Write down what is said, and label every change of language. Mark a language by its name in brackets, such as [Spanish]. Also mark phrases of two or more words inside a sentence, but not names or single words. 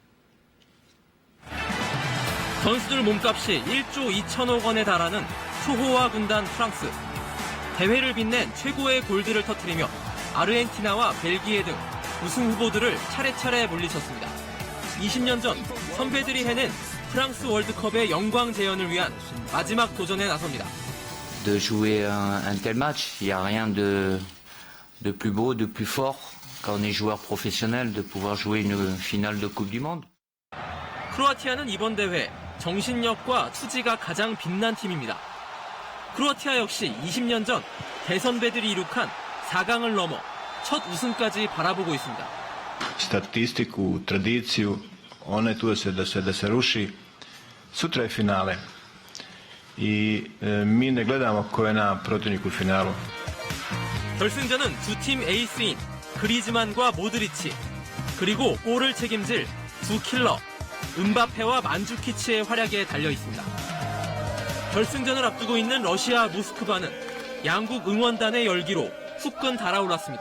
[Korean] 선수들 몸값이 1조 2천억 원에 달하는 초호화 군단 프랑스. 대회를 빛낸 최고의 골들을 터뜨리며 아르헨티나와 벨기에 등 우승 후보들을 차례차례 물리쳤습니다. 20년 전 선배들이 해낸 프랑스 월드컵의 영광 재현을 위한 마지막 도전에 나섭니다. [French] De jouer un tel match, il y a rien de plus beau, de plus fort quand on est joueur professionnel de pouvoir jouer une finale de Coupe du Monde. [Korean] 크로아티아는 이번 대회 정신력과 투지가 가장 빛난 팀입니다. 크로아티아 역시 20년 전 대선배들이 이룩한 4강을 넘어 첫 우승까지 바라보고 있습니다. [Croatian] Statistiku, tradiciju, one tu da se ruši. Sutra je finale i mi ne gledamo ko je na protivniku u finalu. [Korean] 결승전은 두 팀 에이스인 그리즈만과 모드리치, 그리고 골을 책임질 두 킬러 음바페와 만주키치의 활약에 달려 있습니다. 결승전을 앞두고 있는 러시아 모스크바는 양국 응원단의 열기로 후끈 달아올랐습니다.